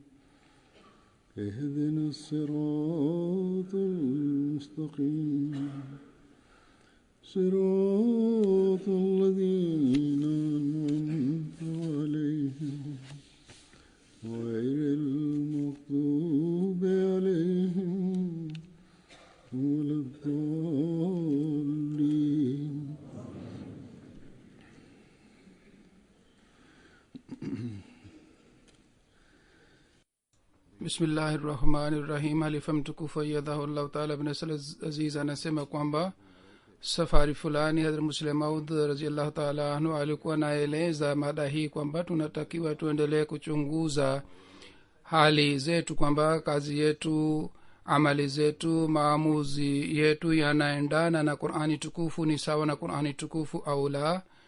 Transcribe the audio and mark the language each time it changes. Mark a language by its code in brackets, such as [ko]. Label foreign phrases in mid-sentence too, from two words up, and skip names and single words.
[ar] اهدنا الصراط المستقيم صراط الذين أنعمت عليهم غير المغضوب عليهم ولا الضالين. بسم الله الرحمن الرحيم. [sw] Halifa mtukufu [ar] أيده الله تعالى [sw] bin Aziz anasema kwamba safari fulani Hadhrat Muslim Maud [ar] رضي الله تعالى عنه [sw] alikuwa naeleza mada hii kwamba tunatakiwa tuendelee kuchunguza hali zetu, kwamba kazi yetu, amali zetu, maamuzi yetu yanaendana na Qur'ani tukufu, ni sawa na Qur'ani tukufu au la.